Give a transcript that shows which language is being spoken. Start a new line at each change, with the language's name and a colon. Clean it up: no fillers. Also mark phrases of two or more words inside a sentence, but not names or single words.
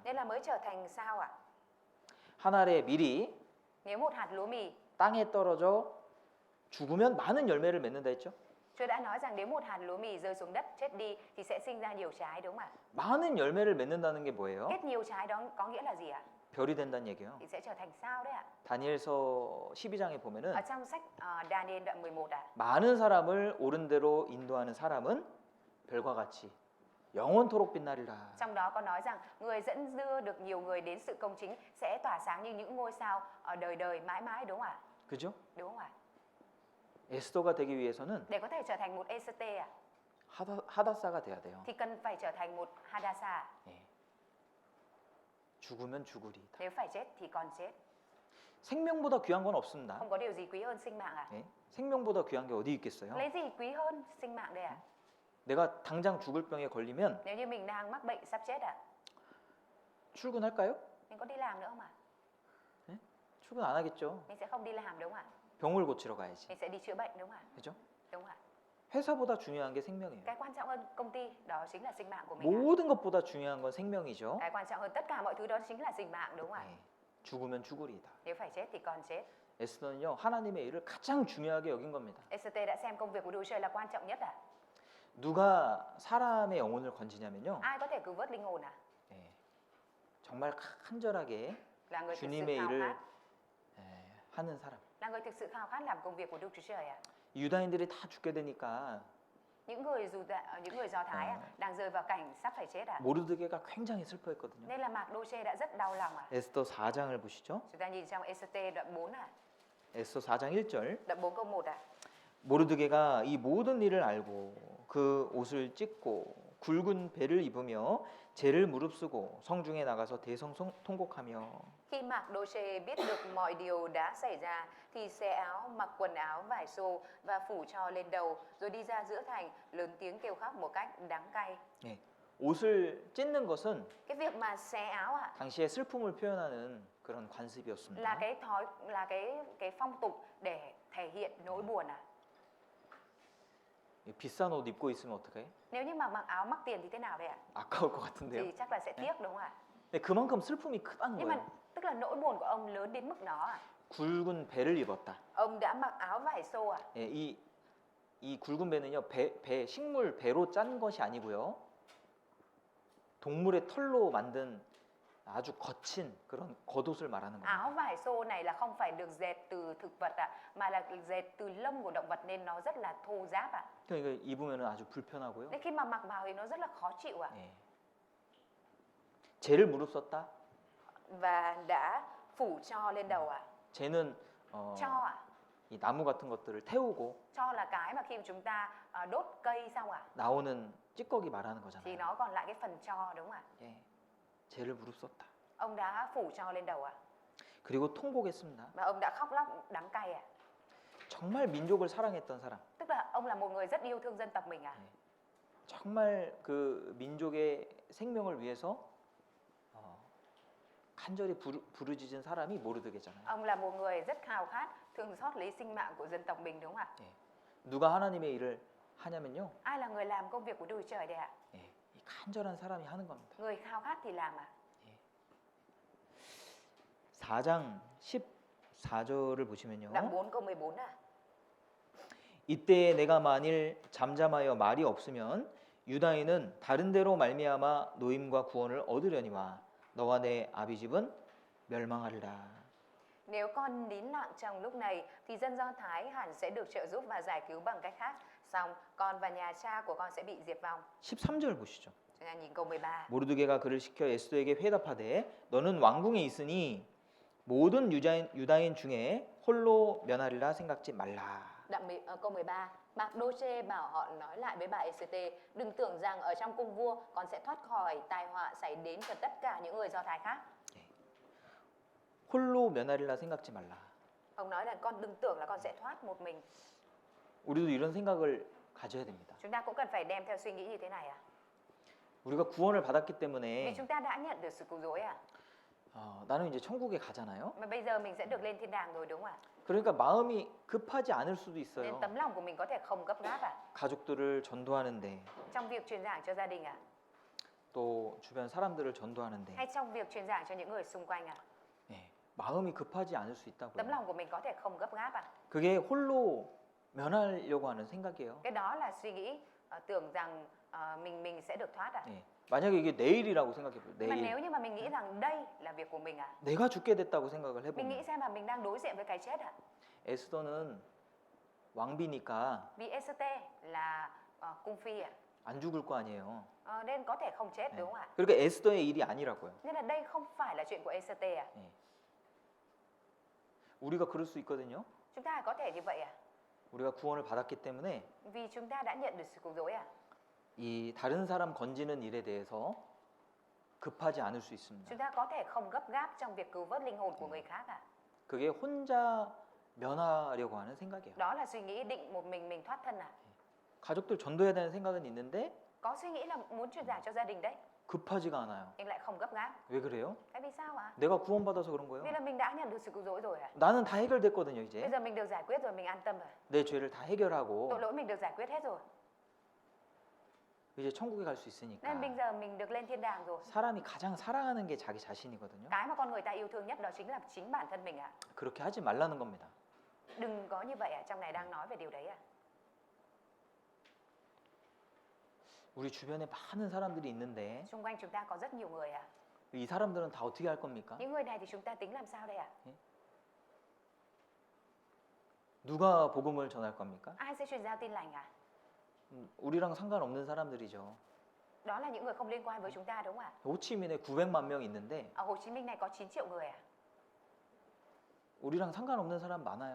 Vietnamese: Nên là mới trở thành sao ạ.
Korean: 한 알의 밀이
Vietnamese: Nếu một hạt lúa mì,
Korean: 땅에 떨어져 죽으면 많은 열매를 맺는다 했죠?
Vietnamese: Chúa đã nói rằng nếu một hạt lúa mì rơi xuống đất chết đi thì sẽ sinh ra nhiều trái đúng không ạ?
Korean: 많은 열매를 맺는다는 게 뭐예요?
Vietnamese: Kết nhiều trái đó có nghĩa là gì ạ?
Korean: 별이 된다는 얘기예요.
Vietnamese: Thì sẽ trở thành sao đấy ạ.
Korean: 다니엘서 12장에 보면은
Vietnamese: Ở trong sách Daniel đoạn 11 ạ.
Korean: 많은 사람을 옳은 대로 인도하는 사람은 별과 같이 영원토록 빛나리라.
Vietnamese: Trong đó có nói rằng người dẫn đưa được nhiều người đến sự công chính sẽ tỏa sáng như những ngôi sao ở đời đời mãi mãi đúng không ạ?
Korean: 그죠?
Vietnamese: Đúng không ạ?
Korean: 에스더가 되기 위해서는
Vietnamese: Để có thể trở thành một ECT ạ,
Korean: 하다사가 돼야 돼요.
Vietnamese: thì cần phải trở thành một Hadassah.
Korean: 예. 죽으면 죽으리이다.
Vietnamese: Nếu phải chết thì còn chết.
Korean: 생명보다 귀한 건 없습니다.
Vietnamese: Không có điều gì quý hơn sinh mạng ạ.
Korean: 예. 생명보다 귀한 게 어디 있겠어요?
Vietnamese: Lấy gì quý hơn sinh mạng đây ạ?
Korean: 내가 당장 죽을 병에 걸리면
Vietnamese: Nếu như mình đang mắc bệnh sắp chết ạ,
Korean: 출근할까요?
Vietnamese: mình có đi làm nữa không ạ?
Korean: 출근 안 하겠죠.
Vietnamese: Mình sẽ không đi làm đúng không ạ?
Korean: 병을 고치러 가야지.
Vietnamese: Mình sẽ đi chữa bệnh đúng không ạ?
Korean: 그죠?
Vietnamese: Đúng không ạ?
Korean: 회사보다 중요한 게 생명이에요.
Vietnamese: Cái quan trọng hơn công ty đó chính là sinh mạng của mình ạ.
Korean: 모든 것보다 중요한 건 생명이죠.
Vietnamese: Cái quan trọng hơn tất cả mọi thứ đó chính là sinh mạng đúng không ạ?
Korean: 예. 죽으면 죽으리이다.
Vietnamese: Nếu phải chết thì còn chết.
Korean: 에스더는요 하나님의 일을 가장 중요하게 여긴 겁니다.
Vietnamese: ECT đã xem công việc của Đức Chúa Trời là quan trọng nhất ạ.
Korean: 누가 사람의 영혼을 건지냐면요.
Vietnamese: Ai có thể cứu vớt linh hồn ạ?
Korean: 예. 정말 간절하게
Vietnamese: Là người thực sự
Korean: 주님의
Vietnamese: khao
Korean: 일을
Vietnamese: khát,
Korean: 하는 사람.
Vietnamese: là người thực sự khao khát làm công việc của Đức Chúa Trời ạ.
Korean: 유다인들이 다 죽게 되니까
Vietnamese: Những người Do Thái ạ, đang rơi vào cảnh sắp phải chết ạ.
Korean: 모르드게가 굉장히 슬퍼했거든요.
Vietnamese: Nên là Magdoche đã rất đau lòng ạ.
Korean: 에스더 4장을 보시죠.
Vietnamese: Chúng ta nhìn trong ECT đoạn 4 ạ,
Korean: 에스더 4장 1절.
Vietnamese: đoạn 4 câu 1 ạ.
Korean: 모르드게가 이 모든 일을 알고 그 옷을 찢고 굵은 배를 입으며 죄를 무릅쓰고 성중에 나가서 대성통곡하며
Vietnamese: Khi Magdoche biết được mọi điều đã xảy ra thì xé áo, mặc quần áo vải xô và phủ tro lên đầu, rồi đi ra giữa thành lớn tiếng kêu khóc một cách đắng cay.
Korean: 예, 옷을 찢는 것은
Vietnamese: Cái việc mà xé áo ạ
Korean: 당시의 슬픔을 표현하는 그런 관습이었습니다.
Vietnamese: là cái thói, là cái phong tục để thể hiện nỗi buồn ạ.
Korean: 비싼 옷 입고 있으면 어떡해?
Vietnamese: Nếu như mà mặc áo mắc tiền thì thế nào đây ạ?
Korean: 아까울 것 같은데요.
Vietnamese: Thì chắc là sẽ tiếc đúng không ạ?
Korean: 근데 그만큼 슬픔이 크다는
Vietnamese: Nhưng mà
Korean: 거예요.
Vietnamese: tức là nỗi buồn của ông lớn đến mức đó ạ.
Korean: 굵은 배를 입었다.
Vietnamese: Ông đã mặc áo vải xô ạ.
Korean: 예, 이 굵은 배는요, 식물 배로 짠 것이 아니고요, 동물의 털로 만든 아주 거친 그런 겉옷을 말하는 겁니다.
Vietnamese: Áo vải xô này là không phải được dệt từ thực vật ạ, mà là dệt từ lông của động vật nên nó rất là thô ráp ạ.
Korean: 그러니까 입으면 아주 불편하고요.
Vietnamese: Nên khi mà mặc vào thì nó rất là khó chịu ạ.
Korean: 예. 죄를 무릅썼다.
Vietnamese: Và đã phủ tro lên đầu ạ.
Korean: 죄는
Vietnamese: Tro ạ.
Korean: 이 나무 같은 것들을 태우고
Vietnamese: Tro là cái mà khi mà chúng ta đốt cây xong ạ
Korean: 나오는 찌꺼기 말하는
Vietnamese: thì
Korean: 거잖아요.
Vietnamese: nó còn lại cái phần tro đúng không ạ?
Korean: 예. 죄를 무릅썼다.
Vietnamese: Ông đã phủ tro lên đầu ạ.
Korean: 그리고 통곡했습니다.
Vietnamese: Và ông đã khóc lóc đắng cay ạ.
Korean: 정말 민족을 사랑했던 사람.
Vietnamese: Tức là ông là một người rất yêu thương dân tộc mình ạ.
Korean: 정말 그 민족의 생명을 위해서 간절히 부르짖은 사람이 모르드게잖아요.
Vietnamese: Ông là một người rất khao khát, thương xót lấy sinh mạng của dân tộc mình đúng không ạ?
Korean: 예. 누가 하나님의 일을 하냐면요.
Vietnamese: Ai là người làm công việc của Đức Chúa Trời đây ạ?
Korean: 예. 이 간절한 사람이 하는 겁니다.
Vietnamese: Người khao khát thì làm ạ.
Korean: 4장 14절을 보시면요.
Vietnamese: Đoạn 4 câu 14 à?
Korean: 이때 내가 만일 잠잠하여 말이 없으면 유다인은 다른 데로 말미암아 노임과 구원을 얻으려니와 너와 내 아비 집은 멸망하리라.
Vietnamese: Nếu con nín lặng trong lúc này thì dân Do Thái hẳn sẽ được trợ giúp và giải cứu bằng cách khác. Song con và nhà cha của con sẽ bị diệt vong.
Korean: 13절 보시죠.
Vietnamese: Chúng ta nhìn câu 13.
Korean: 모르드게가 그를 시켜 에스더에게 회답하되 너는 왕궁에 있으니 모든 유다인 중에 홀로 면하리라 생각지 말라.
Vietnamese: Câu 13. Mạc Đô Chê bảo họ nói lại với bà Ê-xê-tê, đừng tưởng rằng ở trong cung vua con sẽ thoát khỏi tai họa xảy đến cho tất cả những người Do Thái khác.
Korean: 홀로 면하리라 생각지 말라.
Vietnamese: Ông nói là con đừng tưởng là con sẽ thoát một mình.
Korean: 우리도 이런 생각을 가져야 됩니다.
Vietnamese: Chúng ta cũng cần phải đem theo suy nghĩ như thế này à?
Korean: 우리가 구원을 받았기
Vietnamese: Vì
Korean: 때문에
Vietnamese: chúng ta đã nhận được sự cứu rỗi à?
Korean: 나는 이제 천국에 가잖아요.
Vietnamese: Mà bây giờ mình sẽ được lên thiên đàng rồi đúng không ạ?
Korean: 그러니까 마음이 급하지 않을 수도
Vietnamese: Nên
Korean: 있어요.
Vietnamese: tấm lòng của mình có thể không gấp gáp à?
Korean: 가족들을 전도하는데
Vietnamese: Trong việc truyền giảng cho gia đình à?
Korean: 또 주변 사람들을 전도하는데
Vietnamese: Hay trong việc truyền giảng cho những người xung quanh à?
Korean: 예, 마음이 급하지 않을 수
Vietnamese: Tấm
Korean: 있다고요.
Vietnamese: lòng của mình có thể không gấp gáp à?
Korean: 그게 홀로 면하려고 하는 생각이에요.
Vietnamese: Cái đó là suy nghĩ tưởng rằng mình sẽ được thoát à?
Korean: 예, 만약에 이게 내일이라고 생각해 보세요.
Vietnamese: Mà
Korean: 내일
Vietnamese: nếu như mà mình nghĩ rằng đây là việc của mình à?
Korean: 내가 죽게 됐다고 생각을
Vietnamese: Mình nghĩ
Korean: 해보면
Vietnamese: xem là mình đang đối diện với cái chết à?
Korean: 에스더는 왕비니까
Vietnamese: Vì Ê-xê-tê là cung phi à?
Korean: 안 죽을 거 아니에요.
Vietnamese: Nên có thể không chết
Korean: 네.
Vietnamese: đúng không ạ?
Korean: 그러니까 에스더의 일이 아니라고요.
Vietnamese: Nên là đây không phải là chuyện của Ê-xê-tê à?
Korean: 예. 우리가 그럴 수 있거든요.
Vietnamese: Chúng ta có thể như vậy à?
Korean: 우리가 구원을 받았기 때문에
Vietnamese: Vì chúng ta đã nhận được sự cứu rỗi à?
Korean: 이 다른 사람 건지는 일에 대해서 급하지 않을 수 있습니다.
Vietnamese: Chúng ta có thể không gấp gáp trong việc cứu vớt linh hồn của người khác à?
Korean: 그게 혼자 면하려고 하는 생각이에요.
Vietnamese: Đó là suy nghĩ định một mình thoát thân à?
Korean: 가족들 전도해야 되는 생각은 있는데
Vietnamese: Có suy nghĩ là muốn truyền giảng cho gia đình đấy,
Korean: 급하지가 않아요.
Vietnamese: nhưng lại không gấp gáp.
Korean: 왜 그래요?
Vietnamese: Tại vì sao ạ?
Korean: 내가 구원받아서 그런 거예요.
Vietnamese: Vì là mình đã nhận được sự cứu rỗi rồi à?
Korean: 나는 다 해결됐거든요,
Vietnamese: Bây
Korean: 이제.
Vietnamese: giờ mình được giải quyết rồi, mình an tâm rồi.
Korean: 내 죄를 다 해결하고
Vietnamese: Tội lỗi mình được giải quyết hết rồi.
Korean: 이제 천국에 갈 수 있으니까.
Vietnamese: Nên bây giờ mình được lên thiên đàng rồi.
Korean: 사람이 가장 사랑하는 게 자기 자신이거든요.
Vietnamese: Cái mà con người ta yêu thương nhất đó chính là chính bản thân mình ạ.
Korean: 그렇게 하지 말라는 겁니다.
Vietnamese: Đừng có như vậy ạ, trong này đang nói về điều đấy ạ.
Korean: 우리 주변에 많은 사람들이 있는데
Vietnamese: Xung quanh chúng ta có rất nhiều người ạ.
Korean: 이 사람들은 다 어떻게 할 겁니까?
Vietnamese: Những người này thì chúng ta tính làm sao đây ạ?
Korean: 누가 복음을 전할 겁니까?
Vietnamese: Ai sẽ truyền giao tin lành ạ?
Korean: 우리랑 상관없는 사람들이죠.
Vietnamese: Đó là những người không liên quan với chúng ta đúng không ạ?
Korean: 호치민에 900만 명 있는데
Vietnamese: Ở Hồ Chí Minh này có 9 triệu người ạ.
Korean: 우리랑 상관없는 사람 많아요.